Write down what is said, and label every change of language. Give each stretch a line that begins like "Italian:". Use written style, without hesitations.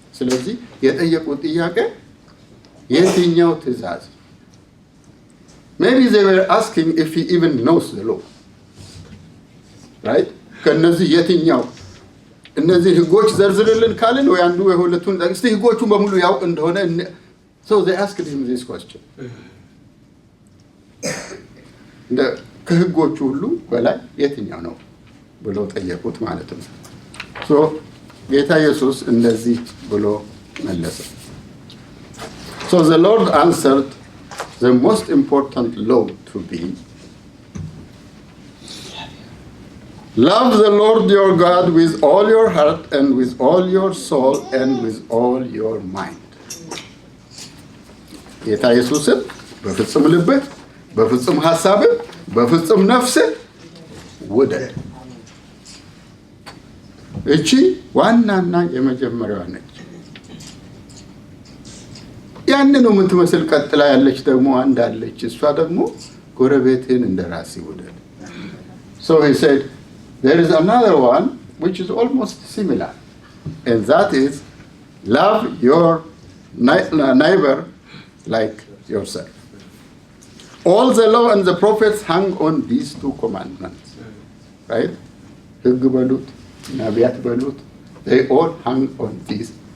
Amharic: ስለዚህ የጠየቁት ጥያቄ የትኛው ትእዛዝ?
English: Maybe they were asking if he even knows the law. Right?
Amharic: ከነዚህ የትኛው እነዚህ ህጎች ዘርዝርልን ካልን ወይ አንዱ የሁለቱን እስቲ ህጎቹን በሙሉ ያውቅ እንደሆነ
English: So they asked him this question.
Amharic: ከህጎቹ ሁሉ በላይ የትኛው ነው ብለው ጠየቁት ማለት ነው። So ጌታ ኢየሱስ እንደዚህ ብሎ መለሰ።
English: So the Lord answered, the most important law to be Love the Lord your God with all your heart and with all your soul and with all your mind.
Amharic: ጌታ ኢየሱስን በፍጹም ልብህ፣ በፍጹም ሐሳብህ፣ በፍጹም ነፍስህ ውደድ። እቺ ዋናና የመጀመሪያዋ ነች። ያንኑ የምትመስል ቀጥላ ያለች ደግሞ አንድ አለች። እሷ ደግሞ ጎረቤትህን እንደራስህ ውደድ።
English: So he said, there is another one which is almost similar, and that is love your neighbor like yourself. All the law and the prophets hung on these two commandments, right?
Amharic: ሕግ በሉት ነቢያት በሉት,
English: they all hung on these.